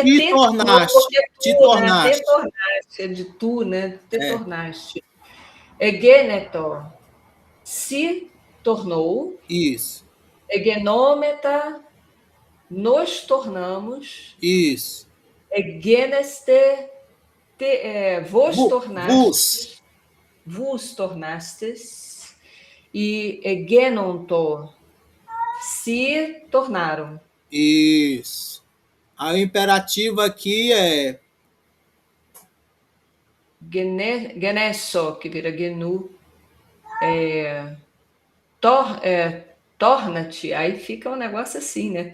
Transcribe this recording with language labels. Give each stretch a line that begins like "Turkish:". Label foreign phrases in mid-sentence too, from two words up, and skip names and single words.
Portuguese: te te tornou, tornaste, porque te tu, né? Te tornaste. tornaste, é de tu, né? Te É, tornaste. Egenetor, se tornou. isso, Egenômeta, nos tornamos. isso. Egeneste, vos Vos, tornastes. Vos tornastes. E egenonto, se tornaram. isso. Aí o imperativo aqui é Genesso, que vira genu, torna-te, aí fica um negócio assim, né?